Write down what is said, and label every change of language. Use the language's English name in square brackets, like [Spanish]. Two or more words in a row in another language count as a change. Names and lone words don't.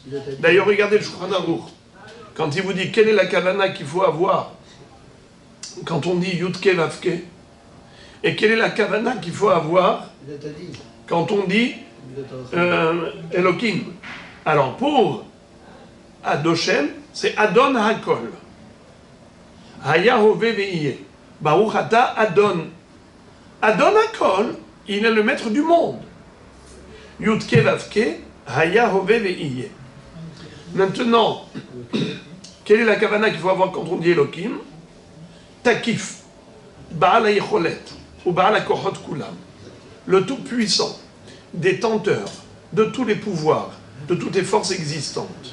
[French] D'ailleurs, regardez le Shulchan Aruch. Quand il vous dit quelle est la kavana qu'il faut avoir quand on dit Yudke Vavke, et quelle est la kavana qu'il faut avoir quand on dit Elohim. Alors pour Adoshem, c'est [Hebrew] אדון הכל. היה הווה ויהיה. ברוך אתה אדון. אדון הכל, [French] il est le maître du monde. [Hebrew] יודקא ואוקא, היה הווה ויהיה. [French] Maintenant, quelle est la kavana qu'il faut avoir quand on dit Elohim? [Hebrew] תקיף, בעל היכולת, ובעל הכוחות כולם. [French] Le tout-puissant, détenteur de tous les pouvoirs, de toutes les forces existantes.